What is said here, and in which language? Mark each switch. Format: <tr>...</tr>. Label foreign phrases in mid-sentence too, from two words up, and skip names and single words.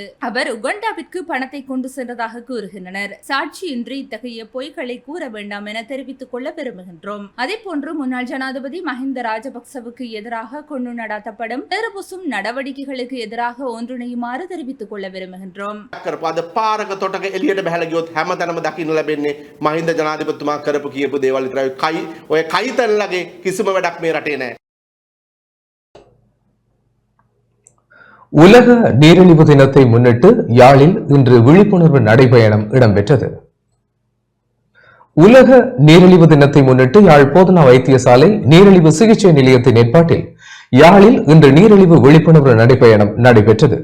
<ta>அவர் உகண்டாவிற்கு பணத்தை கொண்டு சென்றதாக கூறுகின்றனர். சாட்சியின்றி இத்தகைய பொய்களை கூற வேண்டாம் என தெரிவித்துக் கொள்ள விரும்புகின்றோம். அதேபோன்று முன்னாள் ஜனாதிபதி மஹிந்த ராஜபக்சவுக்கு எதிராக கொண்டு நடாத்தப்படும் சேறு பூசும் நடவடிக்கைகளுக்கு எதிராக ஒன்றிணையுமாறு தெரிவித்துக் கொள்ள விரும்புகின்றோம்.</ta> <si>කරපාද පාරක තොටක එළියට බහැලා ගියොත් හැමතැනම දකින්න ලැබෙන්නේ මහින්ද ජනාධිපතිතුමා කරපු කියපු දේවල් විතරයි. ඔය කයිතැන්ලගේ කිසිම වැඩක් මේ රටේ නැහැ.</si> <ta>உலக நீரிழிவு தினத்தை முன்னிட்டு யாழில் இன்று விழிப்புணர்வு நடைபயணம் இடம்பெற்றது. உலக நீரிழிவு தினத்தை முன்னிட்டு யாழ் போதனா வைத்தியசாலை நீரிழிவு சிகிச்சை நிலையத்தின் ஏற்பாட்டில் யாழில் இன்று நீரிழிவு விழிப்புணர்வு நடைபயணம் நடைபெற்றது.</ta>